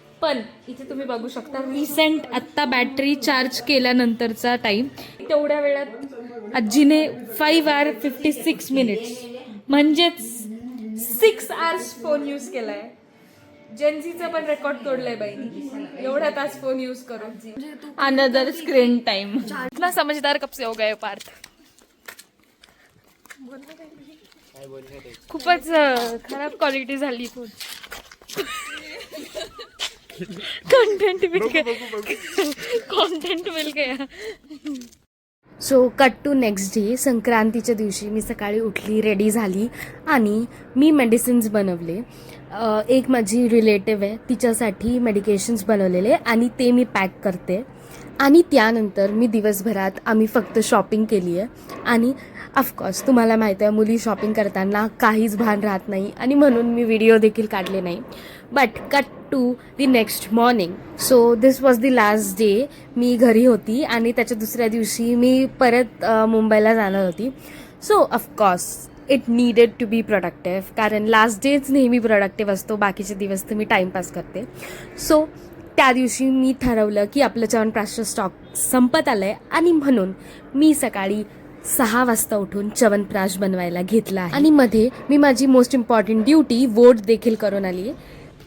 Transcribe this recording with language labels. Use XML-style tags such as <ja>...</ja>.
<mr>पण इथे तुम्ही बघू शकता रिसेंट आत्ता बॅटरी चार्ज केल्यानंतरचा टाईम तेवढ्या वेळात आजीने</mr> <en>5 hours 56 minutes</en> <mr>म्हणजेच 6 hours फोन यूज केलाय. जेन्झीचा पण रेकॉर्ड तोडलाय बाईनी एवढा तास फोन यूज करून.</mr> <en>Another screen time.</en> <hi>इतना समझदार कब से हो गए पार्थ.</hi> <mr>खूपच खराब क्वालिटी झाली phone.</mr> <hi>कंटेंट मिल गया.</hi> <en>So cut to next day.</en> <mr>संक्रांतीच्या दिवशी मी सकाळी उठली, रेडी झाली आणि मी मेडिसिन्स बनवले. एक माझी रिलेटिव्ह आहे तिच्यासाठी मेडिकेशन्स बनवलेले आणि ते मी पॅक करते. आणि त्यानंतर मी दिवसभरात आम्ही फक्त शॉपिंग केली आहे. आणि ऑफकोर्स तुम्हाला माहीत आहे मुली शॉपिंग करताना काहीच भान राहत नाही आणि म्हणून मी व्हिडिओ देखील काढले नाही.</mr> <en>But cut to the next morning. So this was the last day.</en> <mr>मी घरी होती आणि त्याच्या दुसऱ्या दिवशी मी परत मुंबईला जाणार होती.</mr> <en>so of course it needed to be productive,</en> <mr>कारण लास्ट डेच नेहमी प्रोडक्टिव्ह असतो, बाकीचे दिवस तर मी टाईमपास करते. सो त्या दिवशी मी ठरवलं की आपलं च्यवनप्राशचं स्टॉक संपत आलं आहे आणि म्हणून मी सकाळी 6 वाजता उठून च्यवनप्राश बनवायला घेतला आहे. आणि मध्ये मी माझी मोस्ट इम्पॉर्टंट ड्युटी वोट देखील करून आली आहे.</mr>